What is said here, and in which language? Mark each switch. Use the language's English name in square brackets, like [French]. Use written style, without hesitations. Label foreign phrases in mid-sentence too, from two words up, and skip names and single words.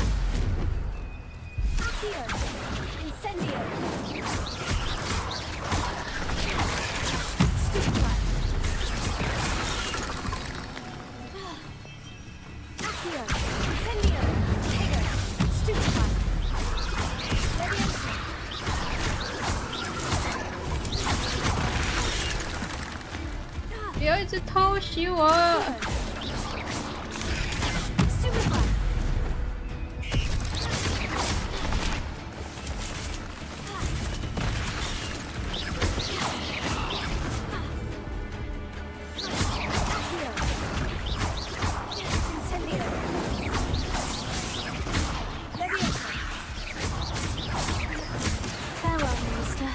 [English] Accio. Incendio. Stupefy. Accio. Incendio. Tego. Stupefy. Leviosa. [Chinese] 不要一直偷袭我！ [English] Stupefy. Accio. Incendio. Leviosa. Farewell, Master.